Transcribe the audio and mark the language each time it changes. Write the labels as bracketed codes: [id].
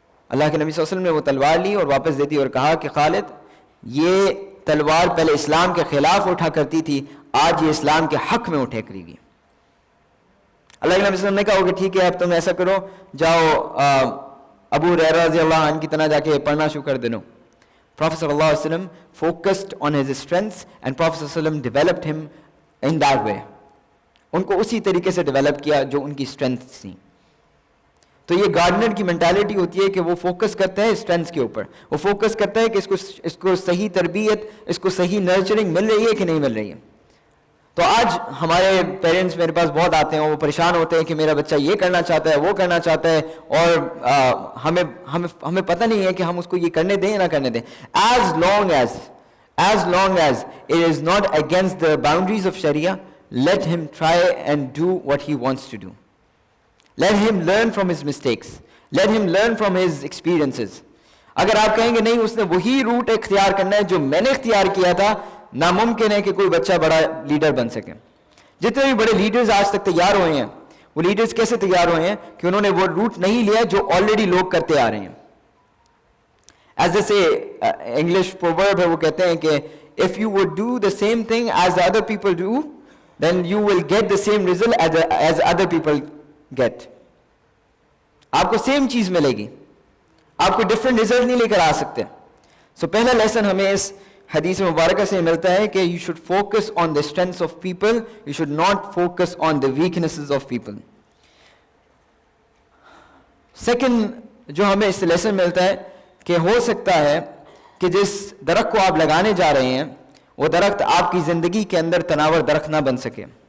[ur] اللہ کے نبی صلی اللہ علیہ وسلم نے وہ تلوار لی اور واپس دے دی اور کہا کہ خالد، یہ تلوار پہلے اسلام کے خلاف اٹھا کرتی تھی، آج یہ اسلام کے حق میں اٹھے کرے گی. اللہ کے نبی صلی اللہ علیہ وسلم نے کہا کہ ٹھیک ہے، اب تم ایسا کرو، جاؤ ابو ہریرہ رضی اللہ عنہ کی طرح جا کے پڑھنا شروع کر دینا. [en] Prophet صلی اللہ علیہ وسلم focused on his strengths and Prophet صلی اللہ علیہ وسلم developed him in that way. [ur] ان کو اسی طریقے سے ڈیولپ کیا جو ان کی اسٹرینتھس تھیں. تو یہ گارڈنر کی مینٹالٹی ہوتی ہے کہ وہ فوکس کرتا ہے اسٹرینتھس کے اوپر، وہ فوکس کرتا ہے کہ اس کو صحیح تربیت، اس کو صحیح نرچرنگ مل رہی ہے کہ نہیں مل رہی ہے. تو آج ہمارے پیرنٹس میرے پاس بہت آتے ہیں، وہ پریشان ہوتے ہیں کہ میرا بچہ یہ کرنا چاہتا ہے، وہ کرنا چاہتا ہے، اور ہمیں پتہ نہیں ہے کہ ہم اس کو یہ کرنے دیں یا نہ کرنے دیں. [en] As long as it is not against the boundaries of Sharia, let him try and do what he wants to do. Let him learn from his mistakes. Let him learn from his experiences. [ur] اگر آپ کہیں گے نہیں اس نے وہی route اختیار کرنا ہے جو میں نے اختیار کیا تھا، ناممکن ہے کہ کوئی بچہ بڑا لیڈر بن سکے. جتنے بھی بڑے لیڈرز آج تک تیار ہوئے ہیں وہ لیڈرز کیسے تیار ہوئے ہیں کہ انہوں نے وہ روٹ نہیں لیا جو آلریڈی لوگ کرتے آ رہے ہیں. ایز جیسے انگلش پروورب ہے, وہ کہتے ہیں کہ [en] if you would do the same thing as the other people do, then you will get the same result as other people get. [ur] آپ کو سیم چیز ملے گی, آپ کو ڈفرینٹ ریزلٹ نہیں لے کر آ سکتے. سو پہلا لیسن ہمیں اس حدیث مبارکہ سے ملتا ہے کہ [en] you should focus on the strengths of people, you should not focus on the weaknesses of people. [ur] Second جو ہمیں اس لیسن ملتا ہے کہ ہو سکتا ہے کہ جس درخت کو آپ لگانے جا رہے ہیں وہ درخت آپ کی زندگی کے اندر تناور درخت نہ بن سکے.